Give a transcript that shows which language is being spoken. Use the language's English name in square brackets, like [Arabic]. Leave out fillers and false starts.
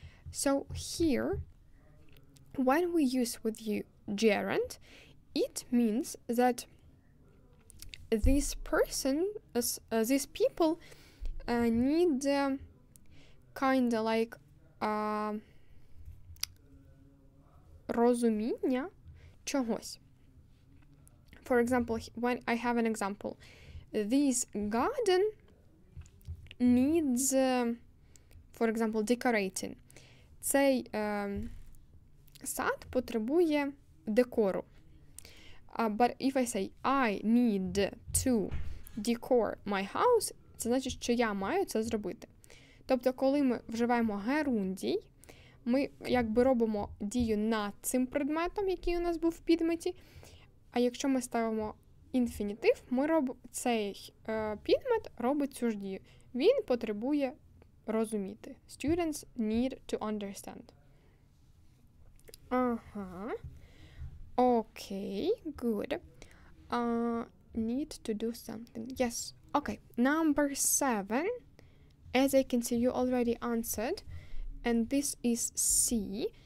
[English] So here, when we use with you gerund, it means that this person, these people need kind of like [Ukrainian] розуміння чогось. [English] For example, when I have an example, this garden needs, for example, decorating. [Ukrainian] Цей сад потребує декору. [English] But if I say I need to decor my house, [Ukrainian] це значить, що я маю це зробити. Тобто, коли ми вживаємо герундій, ми якби робимо дію над цим предметом, який у нас був в підметі, а якщо ми ставимо інфінітив, цей підмет робить цю ж дію. Він потребує розуміти. [English] Students need to understand. Okay, good. Need to do something. Yes. Okay. Number 7. As I can see, you already answered. And this is C.